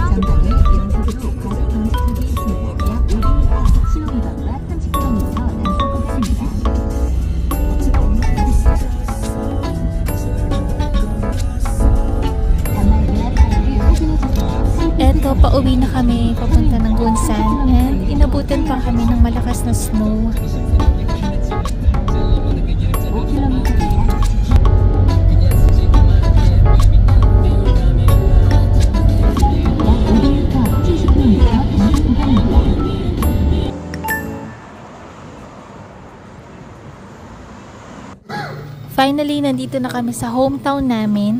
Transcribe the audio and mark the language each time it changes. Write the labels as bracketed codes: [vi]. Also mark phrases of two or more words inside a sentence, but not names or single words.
[ko] 전방에 연속으로 과속 방지턱이 있습니다. 약 500m 신호위반과 30km 단속 구간입니다. 단말기와 타일을 확인해주세요. [tl] Eto, pauwi na kami papunta ng Gunsan and inabutan pa kami ng malakas na snow. [ko] 5km 뒤에 [tl] Finally, nandito na kami sa hometown namin.